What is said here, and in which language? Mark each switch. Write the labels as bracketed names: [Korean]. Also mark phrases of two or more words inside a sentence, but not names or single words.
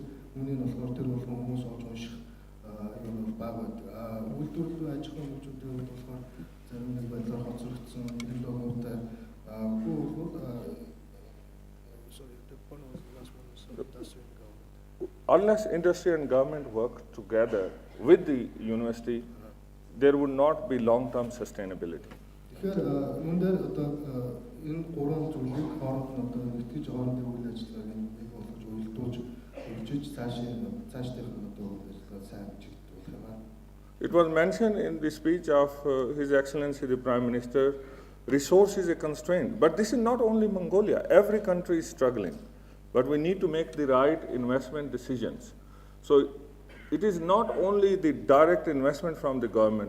[Mongolian] Үүнийг нь болохоор тэр болгон хүмүүс олж унших юм бол бага байдаг. Үйлдвэрлэл аж ахуйн нэгжүүдийн хувьд болохоор зарим нэг байдлаар хоцрогдсон энэ догмуутай [English] unless industry and government work together with the university, there would not be long-term sustainability. [Mongolian] Тэгэхээр энэ дээр одоо энэ гурван зүйлийг хооронд нь одоо нэгтгэж хоорондын үйл ажиллагааг нэг болгож уялдуулж хөгжиж цаашдын одоо үйл ажиллагаа сайн чиглүүлэх юм байна. [English] It was mentioned in the speech of His Excellency the Prime Minister, resource is a constraint. But this is not only Mongolia. Every country is struggling. But we need to make the right investment decisions. So it is not only the direct investment from the government.